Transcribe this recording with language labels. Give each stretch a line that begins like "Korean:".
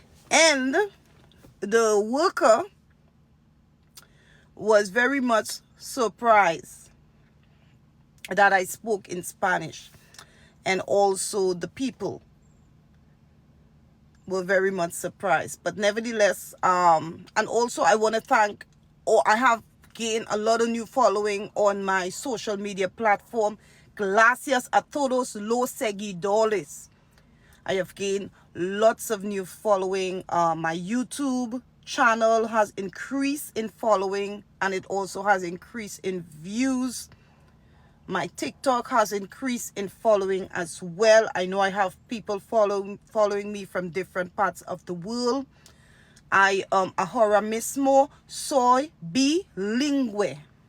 English: And the worker was very much surprised that I spoke in Spanish, and also the people were very much surprised. But nevertheless, and also I want to thank, I have gained a lot of new following on my social media platform. Gracias a todos los seguidores. I have gained lots of new following. My YouTube channel has increased in following, and it also has increased in views. My TikTok has increased in following as well. I know I have people following me from different parts of the world.
Spanish: I ahora mismo soy bilingüe.